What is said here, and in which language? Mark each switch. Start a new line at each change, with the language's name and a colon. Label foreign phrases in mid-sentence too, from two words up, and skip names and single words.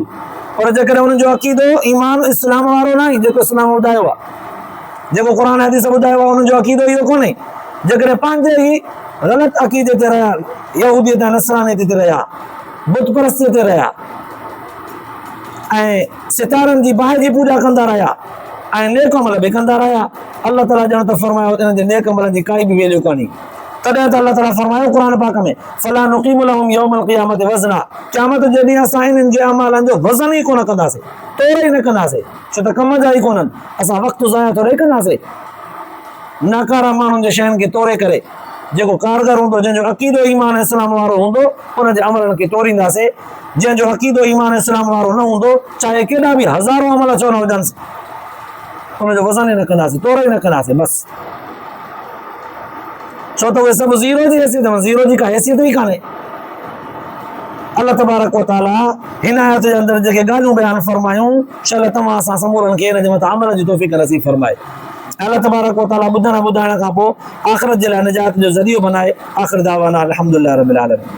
Sindhi: पर जेकॾहिं उन्हनि जो अक़ीदो ईमान इस्लाम वारो न आहे, जेको इस्लाम ॿुधायो आहे, जेको क़ुर हदीस ॿुधायो आहे, उन्हनि जो अक़ीदो इहो कोन्हे, जेकॾहिं पंहिंजे ई ग़लति अक़ीदे ते रहिया, यहूदियत ऐं नसरानियत ते रहिया, बुत परस्तीअ ते रहिया ऐं सितारनि जी बाहि जी पूॼा कंदा रहिया ऐं नेक अमल बि कंदा रहिया, अल्लाह ताला ॼण त फरमायो इन्हनि जे नेक अमलनि जी काई बि वैल्यू कान्हे। तॾहिं त अल्लाह ताला फरमायो क़ुर पाक में
Arabic: فلا نقيم لهم يوم القيامة وزنا.
Sindhi: क़यामत जे ॾींहुं असां इन्हनि जे अमलनि जो वज़न ई कोन कंदासीं, तोड़ ई न कंदासीं, छो त कम जा ई कोन्हनि। असां वक़्तु ज़ाया थोरे कंदासीं नाकारा माण्हुनि जे शयुनि खे तोड़े करे। जेको कारगर हूंदो, जंहिंजो अक़ीदो ईमान इस्लाम वारो हूंदो, उन जे अमलनि खे तोड़ींदासीं। जंहिंजो अक़ीदो ईमान इस्लाम वारो न हूंदो, चाहे केॾा बि हज़ारों अमल छो न हुजनि, उनजो वज़न ई न कंदासीं, तोड़ ई न कंदासीं बसि। छो त उहे सभु ज़ीरो जी हैसियत में, ज़ीरो जी का हैसियत ई कान्हे।
Arabic: الله تبارك وتعالى
Sindhi: हिन आयत जे अंदर जेके ॻाल्हियूं बयान फरमायूं शायदि तव्हां असां समूरनि खे हिन जे मथां अमल जी तौफ़ीक़ नसीब फरमाए।
Arabic: الله تبارك وتعالى
Sindhi: ॿुधण ॿुधाइण खां पोइ आख़िरत जे लाइ निजात जो ज़रियो बनाए।
Arabic: آخر دعوانا الحمد لله رب العالمين.